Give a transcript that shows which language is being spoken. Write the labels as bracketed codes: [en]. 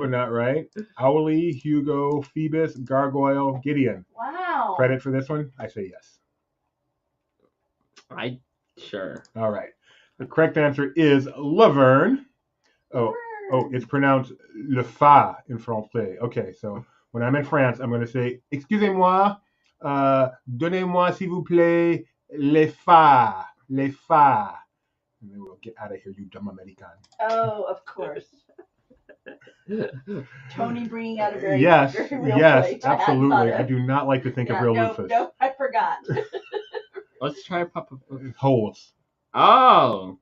[en] but not right. Owly, Hugo, Phoebus, Gargoyle, Gideon. Wow. Credit for this one? I say yes. Sure. All right. The correct answer is Laverne. Oh, it's pronounced le fa in français. Okay, so when I'm in France, I'm going to say, [fr] excusez-moi, donnez-moi s'il vous plaît les fa, [en] les fa. And then we'll get out of here, you dumb American. Oh, of course. Tony bringing out a very, yes, very real yes, place. absolutely. I do not like to think of real loofahs. No, I forgot. Let's try Papa. Holes. Oh.